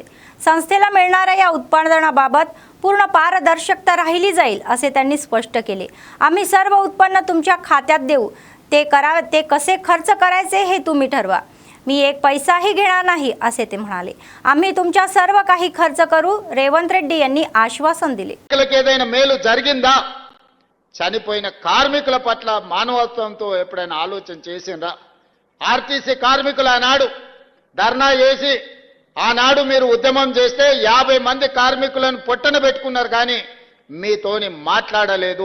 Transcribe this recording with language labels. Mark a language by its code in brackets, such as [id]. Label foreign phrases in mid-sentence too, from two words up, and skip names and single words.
[mr] संस्थेला मिळणाऱ्या या उत्पादनाबाबत पूर्ण पारदर्शकता राहिली जाईल असे त्यांनी स्पष्ट केले। आम्ही सर्व उत्पन्न तुमच्या खात्यात देऊ, ते कसे खर्च करायचे हे तुम्ही ठरवा। मी एक पैसाही घेणार नाही असे ते म्हणाले। आम्ही तुमच्या सर्व काही खर्च करू, रेवंत रेड्डी यांनी आश्वासन दिले। [te] ఏదైనా మేలు జరిగిందా, చనిపోయిన కార్మికుల పట్ల మానవత్వంతో ఎప్పుడైనా ఆలోచన చేసిండ్రా? ఆర్టీసీ కార్మికులు ఆనాడు ధర్నా చేసి ఆనాడు మీరు ఉద్యమం చేస్తే 50 మంది కార్మికులను పొట్టన పెట్టుకున్నారు, కానీ మీతోని మాట్లాడలేదు।